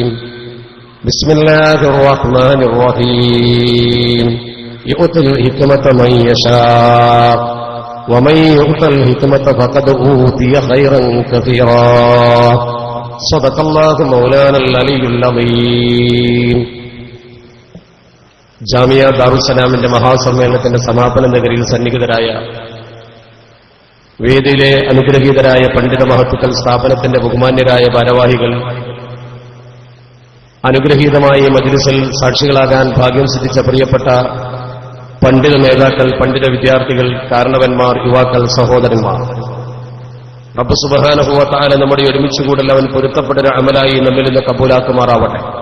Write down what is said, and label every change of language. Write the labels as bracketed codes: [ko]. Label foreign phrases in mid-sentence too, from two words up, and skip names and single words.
[ar] بسم الله الرحمن الرحيم. يؤتي الحكمة من يشاء ومن يؤت الحكمة فقد أوتي خيرا كثيرا. صدق الله مولانا العلي العظيم. [ml] ജാമിയ ദാറുസ്സലാമിന്റെ മഹാസമ്മേളനത്തിന്റെ സമാപന നഗരിയിൽ സന്നിഹിതരായ വേദിയിലെ അനുഗ്രഹീതരായ പണ്ഡിത മഹത്തുക്കൾ, സ്ഥാപനത്തിന്റെ ബഹുമാന്യരായ ഭാരവാഹികൾ, അനുഗ്രഹീതമായ മജ്‌ലിസിൽ സാക്ഷികളാകാൻ ഭാഗ്യം സിദ്ധിച്ച പ്രിയപ്പെട്ട പണ്ഡിത നേതാക്കൾ, പണ്ഡിത വിദ്യാർത്ഥികൾ, കാരണവന്മാർ, യുവാക്കൾ, സഹോദരന്മാർ, റബ്ബ് [ar] سبحانه وتعالى [ml] നമ്മുടെ ഒരുമിച്ചുകൂടൽ അവൻ പൊരുത്തപ്പെട്ടൊരു അമലായി നമ്മിൽ നിന്ന് കബൂലാക്കുമാറാവട്ടെ.